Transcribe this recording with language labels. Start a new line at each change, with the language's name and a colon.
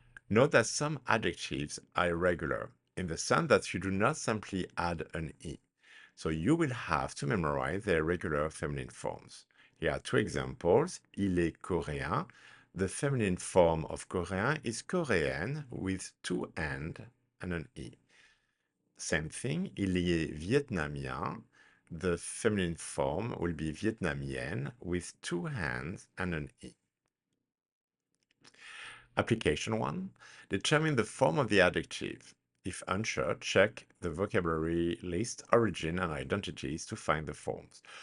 English: Note that some adjectives are irregular in the sense that you do not simply add an E. So you will have to memorize their regular feminine forms. Here are two examples.
French: Il est coréen.
English: The feminine form of coréen is coréenne with two N and an E. Same thing,
French: il est vietnamien.
English: The feminine form will be vietnamienne with two hands and an E. Application 1. Determine the form of the adjective. If unsure, check the vocabulary list, origin, and identities to find the forms.